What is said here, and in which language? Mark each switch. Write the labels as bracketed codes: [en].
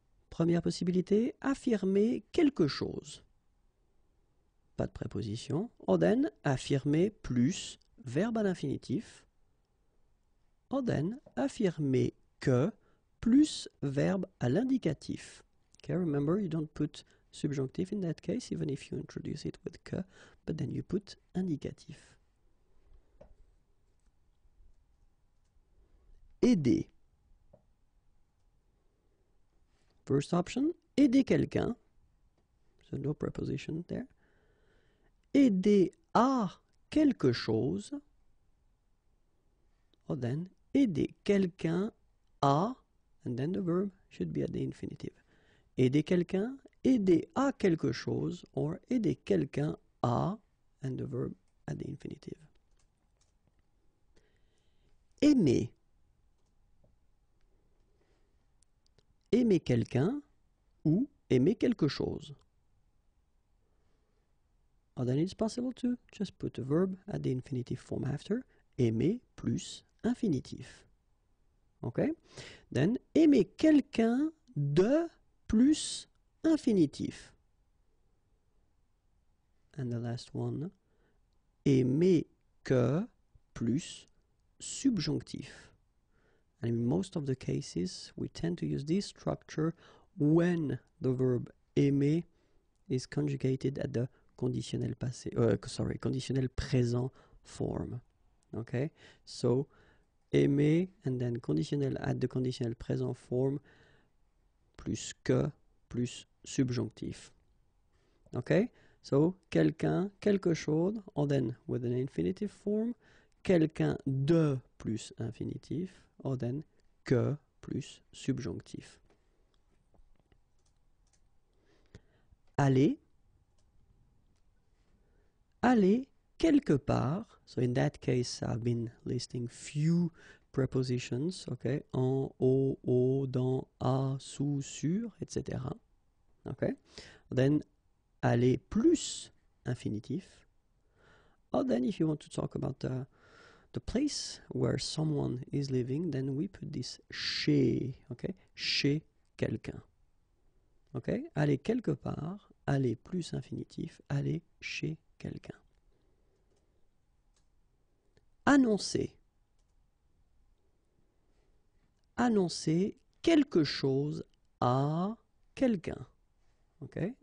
[fr] Première possibilité, affirmer quelque chose. Pas de préposition. [en] Or then, [fr] affirmer plus verbe à l'infinitif. [en] Or then, [fr] affirmer que plus verbe à l'indicatif. [en] Okay, remember, you don't put subjunctive in that case, even if you introduce it with que, but then you put indicatif. [fr] Aider. [en] First option, [fr] aider quelqu'un. [en] So no preposition there. [fr] Aider à quelque chose. [en] Or then, [fr] aider quelqu'un à, [en] and then the verb should be at the infinitive. [fr] Aider quelqu'un, aider à quelque chose, or aider quelqu'un à, [en] and the verb at the infinitive. [fr] Aimer. Aimer quelqu'un ou aimer quelque chose. [en] or then it's possible to just put a verb at the infinitive form after. [fr] Aimer plus infinitif. Okay? Then, aimer quelqu'un de plus infinitif. [en] And the last one, [fr] aimer que plus subjonctif. [en] And in most of the cases, we tend to use this structure when the verb aimer is conjugated at the conditionnel passé, conditionnel présent form. Okay, so aimer and then conditionnel at the conditionnel présent form [fr] plus que plus subjonctif. [en] Okay, so quelqu'un, quelque chose, or then with an infinitive form, quelqu'un de plus infinitif, or then que plus subjonctif. [fr] Aller, aller quelque part. [en] So in that case, I've been listing few prepositions, okay? [fr] En, au, dans, à, sous, sur, etc. Okay? [en] Then [fr] aller plus infinitif. [en] Or then if you want to talk about the place where someone is living, then we put this chez, okay? [fr] Chez quelqu'un. Okay? Aller quelque part, aller plus infinitif, aller chez quelqu'un. Annoncer. Annoncer quelque chose à quelqu'un. Okay?